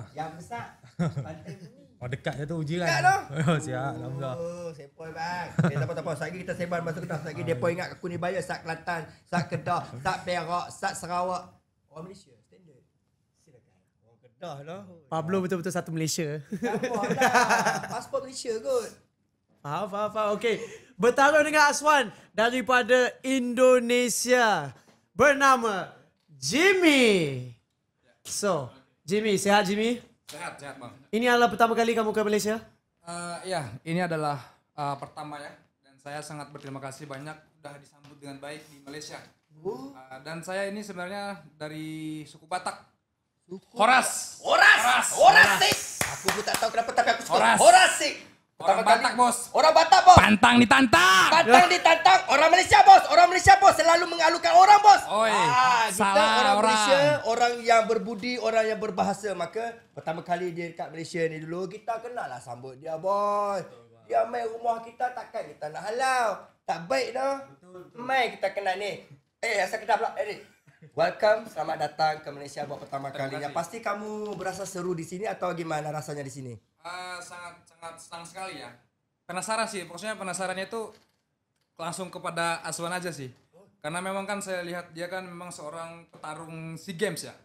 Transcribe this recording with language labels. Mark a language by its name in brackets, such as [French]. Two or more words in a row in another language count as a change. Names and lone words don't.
[Malay] Yang besar. Pantai bumi. Oh, dekat je tu jiran. Dekat tu? Oh, sihat, Alhamdulillah. Oh, sepoi bang. Tak apa-apa. Sat lagi kita sebar masuk Kedah. Sat lagi depa ingat aku ni bayar sat Kelantan, sat Kedah, sat Perak, sat Sarawak. Orang Malaysia standard. Silakan. Orang Kedah lah. Pablo betul-betul satu Malaysia. [English] Come on [Malay] lah. Pasport Malaysia kot. Faham. Okey. Bertarung dengan Aswan daripada Indonesia. Bernama Jimmy. So, Jimmy, [Indonesian] sehat Jimmy? Sehat bang. Ini adalah pertama kali kamu ke Malaysia? Ya, ini adalah pertama ya. Dan saya sangat berterima kasih banyak sudah disambut dengan baik di Malaysia. Dan saya ini sebenarnya dari suku Batak. Horas. Sik. [Malay] Aku pun tak tahu kenapa tapi aku suka. Horas. Horas sik. [Indonesian] Orang Batak, bos. Orang Batak, bos. Pantang ditantang. Pantang ditantang. [Malay] Orang Malaysia, bos. Orang Malaysia, bos. Selalu mengalukan orang, bos. Oi, kita salah orang Malaysia, orang yang berbudi, orang yang berbahasa. Maka pertama kali dia dekat Malaysia ni dulu, kita kenalah sambut dia, bos. Dia main rumah kita, takkan kita nak halau. Tak baik dah. Main kita kena ni. Asal kita pula. [Indonesian] Welcome, selamat datang ke Malaysia buat pertama kalinya. Pasti kamu berasa seru di sini atau gimana rasanya di sini? Sangat senang sekali ya. Penasaran sih, pokoknya penasarannya itu langsung kepada Aswan aja sih. Karena memang kan saya lihat dia kan memang seorang petarung SEA Games ya.